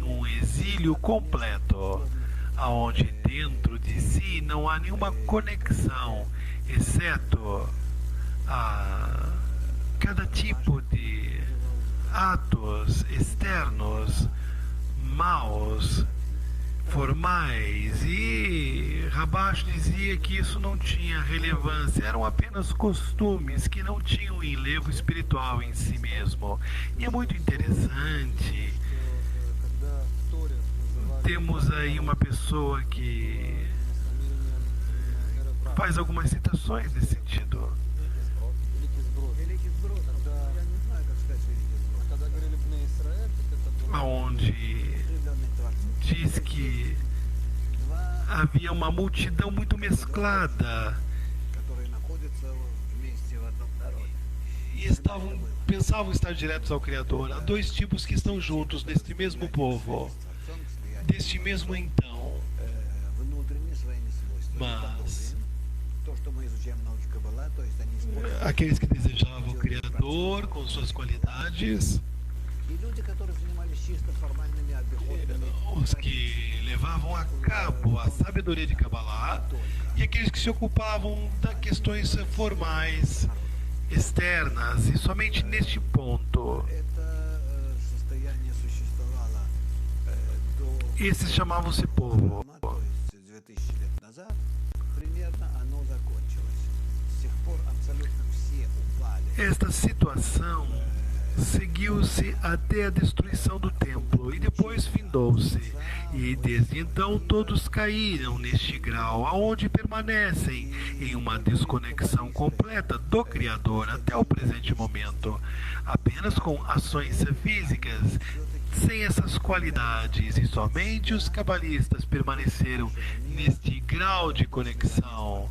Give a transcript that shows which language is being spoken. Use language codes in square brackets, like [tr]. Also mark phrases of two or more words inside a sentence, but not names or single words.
[pt] um exílio completo, aonde dentro de si não há nenhuma conexão, exceto a cada tipo de atos externos, maus, formais, e Rabash dizia que isso não tinha relevância, eram apenas costumes que não tinham enlevo espiritual em si mesmo. E é muito interessante, temos aí uma pessoa que faz algumas citações nesse sentido, [ru] Великий сброд, я не знаю, как сказать великий сброд. Когда говорили Бне Исраэль, так это было [pt] onde [ru] определенный Творцом. [pt] diz que havia uma multidão muito mesclada [ru] Которые находятся вместе в одном народе. [pt] e pensavam estar diretos ao Criador. Há dois tipos que estão juntos neste mesmo povo, deste mesmo então. [ru] Внутренние своими свойствами. [pt] Mas [ru] То, что мы изучаем в науке Каббала, то есть они используют. [pt] aqueles que desejavam o Criador com suas qualidades, [ru] И люди, которые занимались чисто формальными обиходными. [pt] os que levavam a cabo a sabedoria de Kabbalah, e aqueles que se ocupavam das questões formais, externas, e somente neste ponto. [ru] Это состояние существовало до [pt] Esses chamavam-se povo. [ru] то есть 2000 лет назад, примерно оно закончилось. С тех пор абсолютно все упали. [pt] Esta situação seguiu-se até a destruição do templo e depois findou-se. E desde então todos caíram neste grau, aonde permanecem em uma desconexão completa do Criador até o presente momento, apenas com ações físicas, sem essas qualidades, e somente os cabalistas permaneceram neste grau de conexão.